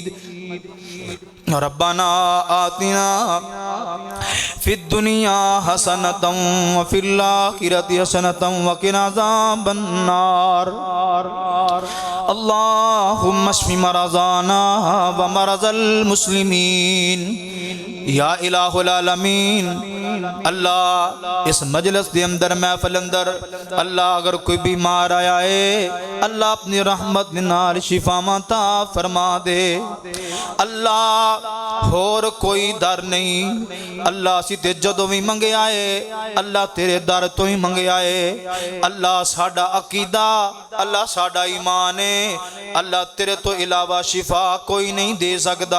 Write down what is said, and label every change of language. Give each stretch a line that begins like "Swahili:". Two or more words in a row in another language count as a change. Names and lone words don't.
Arabic: ربنا آتنا في الدنيا حسنة وفي الآخرة حسنة وقنا عذاب النار. اللهم اشف مرضانا ومرضى المسلمين يا إله العالمين.
Urdu: اللہ اس مجلس کے اندر محفل اندر اللہ اگر کوئی بیمار آیا ہے اللہ اپنی رحمت
Punjabi: دے نال
Urdu: شفا عطا فرما دے.
Punjabi: اللہ ہور کوئی در نہیں اللہ اسیں تے جدوں بھی منگیا ہے اللہ تیرے در تو ہی منگیا ہے. اللہ ساڈا عقیدہ اللہ ساڈا ایمان ہے اللہ تیرے تو علاوہ شفا کوئی نہیں دے سکتا.